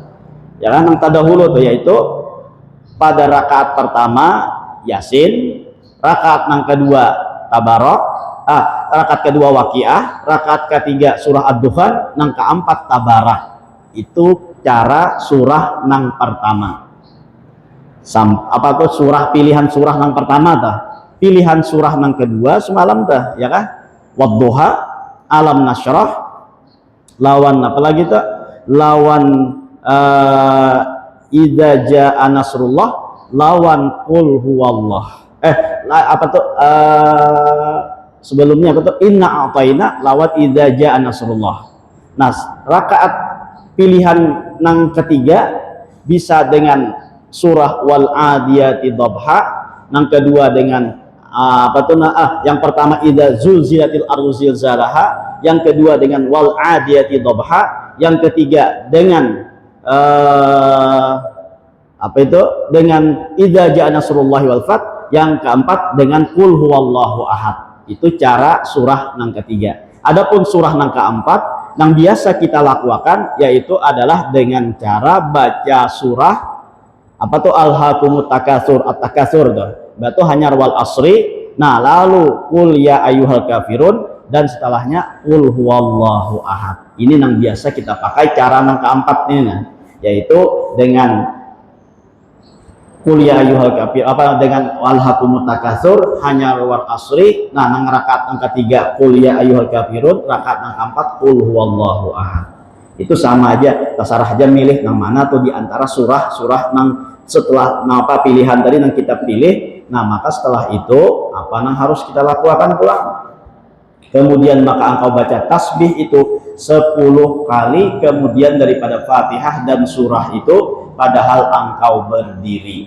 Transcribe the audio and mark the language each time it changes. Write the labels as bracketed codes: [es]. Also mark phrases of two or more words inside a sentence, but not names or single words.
[id] Ya kan, yang terdahulu tuh yaitu pada rakaat pertama Yasin, rakaat yang kedua Tabarok, rakaat kedua Waqiah, rakaat ketiga surah Ad-Dukhan, yang keempat Tabarak. Itu cara surah yang pertama. Apa tuh surah, pilihan surah yang pertama tuh? Pilihan surah yang kedua semalam tuh, ya kan? Wadduha, Alam Nashrah, lawan apa lagi tuh? Lawan Idza Jaa Nasrullah, lawan Qul Huwallah. Apa tuh? Sebelumnya apa tuh? Inna A'tayna, lawan Idza Jaa Nasrullah. Nah, rakaat pilihan yang ketiga bisa dengan surah Wal Adiyati Dhabha, yang kedua dengan yang pertama Idza Zulzilatil Ardu Zilzalaha, yang kedua dengan Wal Adiyati Dhabha, yang ketiga dengan dengan Idza Jaa Nasrullahi wal Fath, yang keempat dengan Qul Huwallahu Ahad. Itu cara surah yang ketiga. Adapun surah yang keempat yang biasa kita lakukan yaitu adalah dengan cara baca surah Alhaakumut Takatsur, At-Takatsur tuh. Batu hanyar wal asri. Nah, lalu Qul ya ayyuhal kafirun, dan setelahnya Qul Huwallahu Ahad. Ini yang biasa kita pakai cara yang keempat ini, yaitu dengan Qul ya ayyuhal kafir, dengan Alhaakumut Takatsur, hanyar wal asri. Nah, nang rakaat yang ketiga Qul ya ayyuhal kafirun, rakaat yang keempat Qul Huwallahu Ahad. Itu sama aja, terserah aja milih yang mana tuh di antara surah-surah yang setelah pilihan tadi yang kita pilih. Nah, maka setelah itu apa yang harus kita lakukan pulang? Kemudian maka engkau baca tasbih itu 10 kali, kemudian daripada Fatihah dan surah itu padahal engkau berdiri.